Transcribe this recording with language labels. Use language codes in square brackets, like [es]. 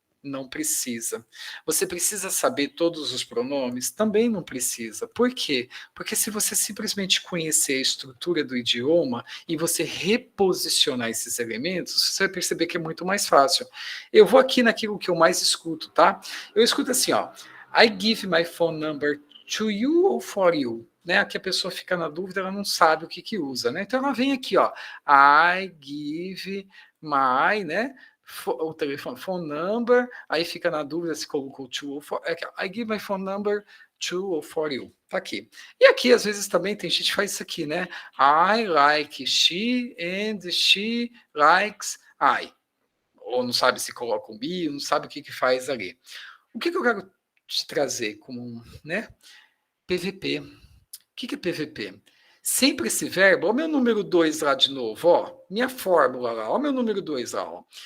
[pt] Não precisa. Você precisa saber todos os pronomes? Também não precisa. Por quê? Porque se você simplesmente conhecer a estrutura do idioma e você reposicionar esses elementos, você vai perceber que é muito mais fácil. Eu vou aqui naquilo que eu mais escuto, tá? Eu escuto assim, ó. [en] I give my phone number to you or for you? [pt] Né? Aqui a pessoa fica na dúvida, ela não sabe o que que usa, né? Então ela vem aqui, ó. [en] I give my, [pt] né? O telefone, phone number, aí fica na dúvida se colocou to ou for. [en] I give my phone number to or for you. [pt] Tá aqui. E aqui, às vezes, também tem gente que faz isso aqui, né? [en] I like she and she likes I. [pt] Ou não sabe se coloca o me, não sabe o que que faz ali. O que que eu quero te trazer como, né? PVP. O que que é PVP? Sempre esse verbo, ó, o meu número 2 lá de novo, ó, minha fórmula lá, ó, o meu número 2 lá, ó.